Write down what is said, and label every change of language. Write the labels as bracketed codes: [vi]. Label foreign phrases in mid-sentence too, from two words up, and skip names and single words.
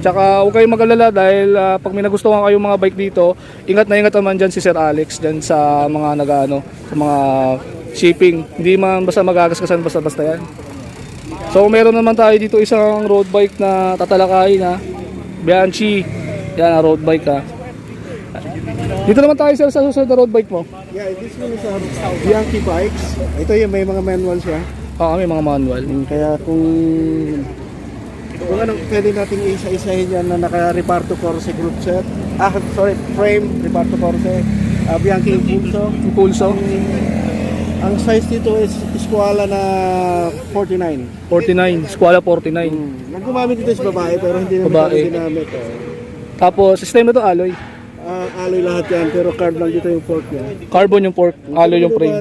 [tl] Tsaka huwag kayong mag-alala dahil pag may nagustuhan kayong mga bike dito, ingat naman dyan si Sir Alex dyan sa mga sa mga shipping. Hindi man basta magagasgasan basta yan. So meron naman tayo dito isang [en] road bike [tl] na tatalakayin ha. Bianchi. Yan [en] road bike [tl] ha. Dito naman tayo sir sa susunod na [en] road bike [tl] mo. [en] Yeah, this one is a Bianchi bikes. [tl] Ito yung may mga manual siya. May mga manual. Kaya kung ano, pwede nating isa-isahin yan na naka-Reparto Corse [en] group set. [tl] Frame, Reparto Corse. Bianchi Impulso. Ang size dito is Squala na 49. 49, Squala 49. Ang gumamit dito is babae pero hindi naman Babae. ito ginamit. Tapos system na to alloy. Alloy lahat yan pero card lang dito yung fork niya. Carbon yung fork, alloy yung frame.